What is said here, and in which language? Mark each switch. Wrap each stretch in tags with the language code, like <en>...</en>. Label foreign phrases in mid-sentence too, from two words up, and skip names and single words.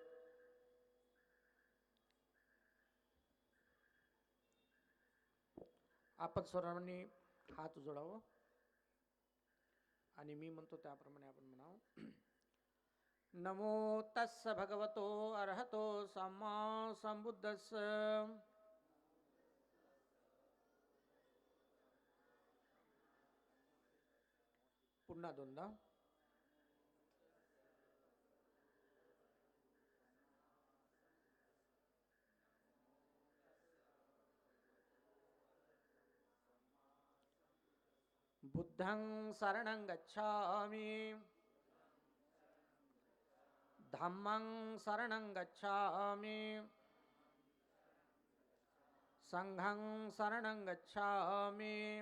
<mr>आपण सर्वांनी हात जोडावं आणि मी म्हणतो त्याप्रमाणे आपण म्हणावं.</mr> <pi>नमो तस्स भगवतो अर्हतो सम्मा संबुद्धस्स.</pi> <mr>पुन्हा दोनदा.</mr> <pi>बुद्धं शरणं गच्छामि, धम्मं शरणं गच्छामि, संघं शरणं गच्छामि,</pi>